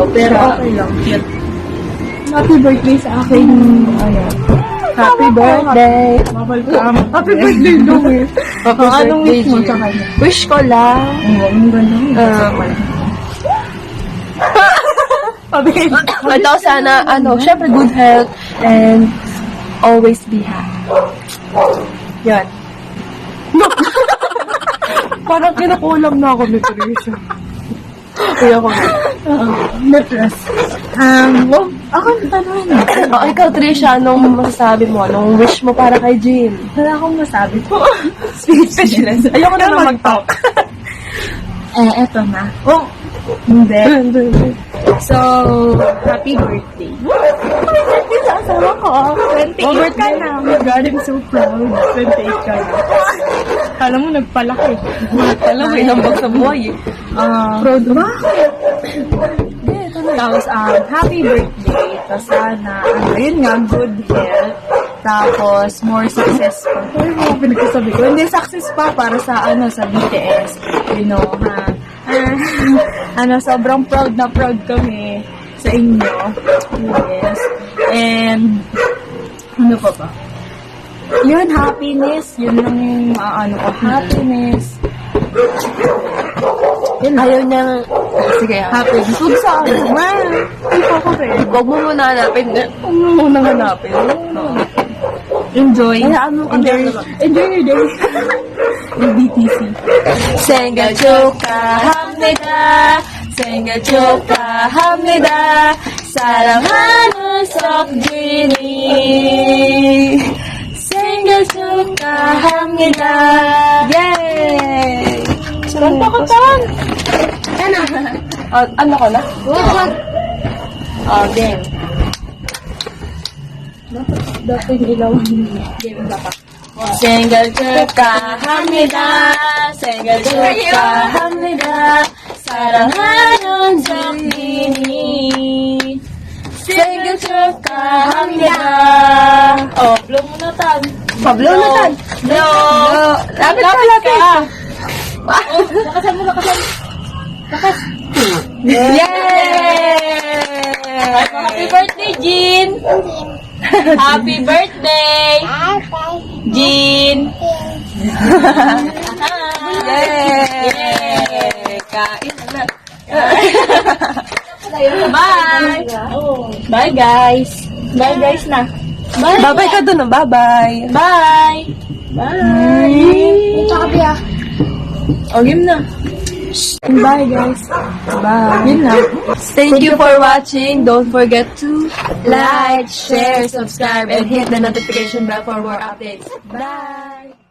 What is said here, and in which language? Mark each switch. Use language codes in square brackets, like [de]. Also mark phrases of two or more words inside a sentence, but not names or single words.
[tl] Pero okay lang. [en] Happy birthday [tl] sa akin. [en] Happy birthday. [tl] Welcome. [en] Happy birthday [tl] daw eh. Anong wish mo sa kanya? Wish ko lang. Ang ganda. Ito sana, syempre [en] good health and always be happy. [tl] Yan. Parang kinukulam na ako ni Trisha. Kaya ako. Netless. Ako tanongin. Ikaw, Trisha, anong masasabi mo? Anong wish mo para kay Jean? Wala akong masabi po. Speechless. Ayoko na lang mag-talk. Eto na. Hindi. [en] So, happy birthday. Happy birthday [tl] sa asawa ko. 28 ka na. [en] Oh my God, I'm so proud. 28 [tl] ka na. Alam mo, nagpalaki. Alam mo, inambag sa buhay eh. Proud ba? Tapos, [en] happy birthday. [tl] Tapos, sana, yun nga, [en] good health. [tl] Tapos, [en] more success [tl] pa. Ay, mga pinagsasabi ko. Hindi, success pa para sa, sa BTS. [en] You know, [tl] sobrang proud na proud kami sa inyo. Yes. And, ano pa ba? Yun, happiness. Yun lang yung ko. Happiness. Yun, ayaw niyang... Sige, Happiness. Huwag sa akin. Hindi pa ako rin. Huwag mo muna hanapin. Huwag mo muna hanapin. Enjoy. [en] Enjoy your day. Yung BTC. [ko] 생일 축하합니다. 생일 축하합니다. 사랑하는 석진이. 생일 축하합니다. [tl] Yay! Kanta ko tan! Ano ko na? [en] Oh, game. [tl] Dapat ilawan game dapat. [ko] Single 축하합니다. 생일 축하합니다. 사랑하는 정민이. 생일 축하합니다. [tl] Oh, blow mo na tan. Pablo na tan. [en] Blow. [tl] Lapit ka, lapit. Oh, lakasan mo, lakasan. Lakas. Yay! [en] Happy birthday, Jean. Happy birthday. Jean. [tl] Yay! Kain na. [en] Bye. Bye, guys. Bye, guys na. Bye. [tl] Bye-bye ka dun, bye-bye. [en] Bye. Bye. [tl] O, game na. [en] Bye, guys. Bye. [tl] Yun na. [en] Thank you for watching. Don't forget to like, share, subscribe, and hit the notification bell for more updates. Bye!